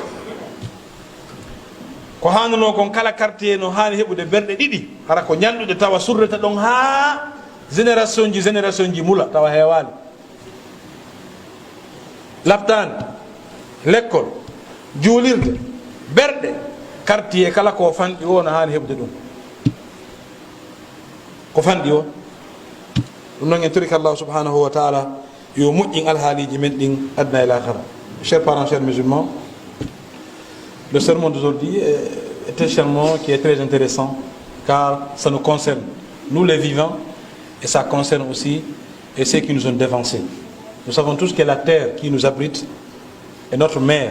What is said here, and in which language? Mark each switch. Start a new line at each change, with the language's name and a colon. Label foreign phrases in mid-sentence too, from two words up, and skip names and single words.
Fula: ko hannuno kon kala quartier no hani heɓude berɗe ɗiɗi hara ko ñalɗude tawa surreta ɗon ha génération ji mula tawa heewani laftani l'école juulirde berɗe quartier kala ko fanɗi o no hani heɓde ɗum ko fanɗi o ɗum noon en torika
Arabic: الله سبحانه وتعالى
Fula: yo moƴƴin alhaaliji men ɗin adna e lahara.
French: Chers parents, chers musulmans, le sermon d'aujourd'hui est un sermon qui est très intéressant car ça nous concerne, nous les vivants et ça concerne aussi et ceux qui nous ont dévancés. Nous savons tous que la terre qui nous abrite est notre mère.